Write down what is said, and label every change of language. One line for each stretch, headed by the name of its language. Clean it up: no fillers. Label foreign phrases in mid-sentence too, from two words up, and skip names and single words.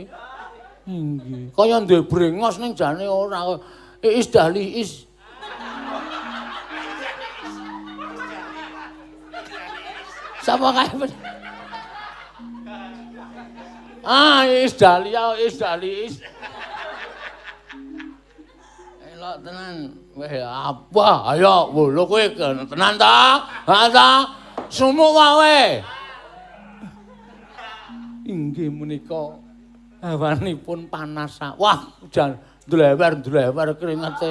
Javanese: Inggih. Kaya duwe brengos ning jane ora. Iis dahli is. Sapa kae? Iis dahlia, is dahli is. Elok tenan. Weh apa? Ayo lho kowe tenan ta? Ha ta? Sumuk wae. Inggih menika hawanipun panas. Wah, jan dlewer keringete.